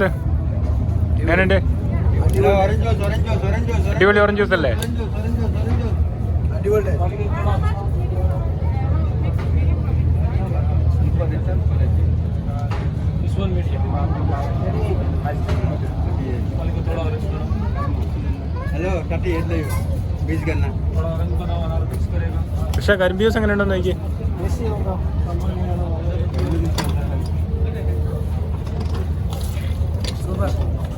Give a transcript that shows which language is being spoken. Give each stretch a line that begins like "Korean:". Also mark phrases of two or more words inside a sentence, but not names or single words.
Malayalam: എങ്ങനെയുണ്ട്? അടിപൊളി ഓറഞ്ച് ജ്യൂസ് അല്ലേ? അടിപൊളി. हेलो काटी ये ले बीच करना പക്ഷേ കരിമ്പ് ജ്യൂസ് എങ്ങനെയുണ്ടെന്ന് നോക്കി. സൂപ്പർ.